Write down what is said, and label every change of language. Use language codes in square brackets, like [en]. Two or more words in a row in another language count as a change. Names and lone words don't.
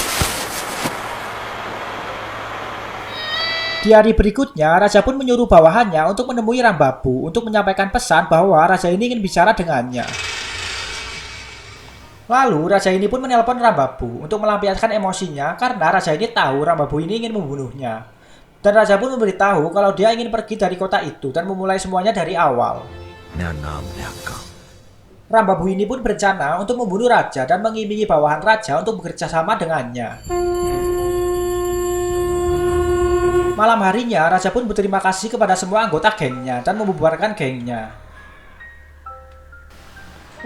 [id] Di hari berikutnya, raja pun menyuruh bawahannya untuk menemui Rambabu untuk menyampaikan pesan bahwa raja ini ingin bicara dengannya. Lalu raja ini pun menelpon Rambabu untuk melampiaskan emosinya karena raja ini tahu Rambabu ini ingin membunuhnya. Dan raja pun memberitahu kalau dia ingin pergi dari kota itu dan memulai semuanya dari awal. [hi] नया नाम नया काम [id] Rambabu ini pun berencana untuk membunuh raja dan mengiming bawahan raja untuk bekerja sama dengannya. Malam harinya, raja pun berterima kasih kepada semua anggota gengnya dan membubarkan gengnya.